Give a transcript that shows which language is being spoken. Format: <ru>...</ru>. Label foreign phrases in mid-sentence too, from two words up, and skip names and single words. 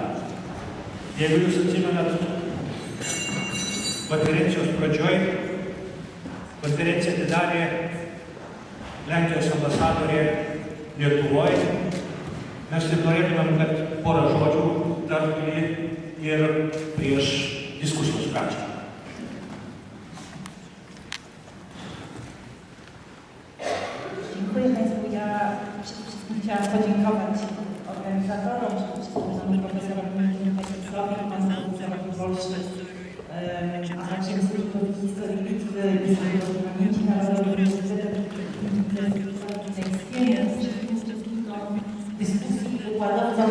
<lt>Jeigu jūs atsimenat, konferencijos pradžioj konferenciją atidarė Lenkijos ambasadorė Lietuvoje. Mes taip norėtumėm, kad porą žodžių tartumė ir prieš diskusijos pradžią.</lt> <pl>Dziękuję Państwu. Ja przede wszystkim chciałam podziękować organizatorom, przede wszystkim panu profesorowi Petrusowi, panu profesorowi Wolszczy, a także Instytutowi Historii Litwy, Instytutowi Pamięci Narodowej, Uniwersytetu dyskusji i wykładowcom.</pl>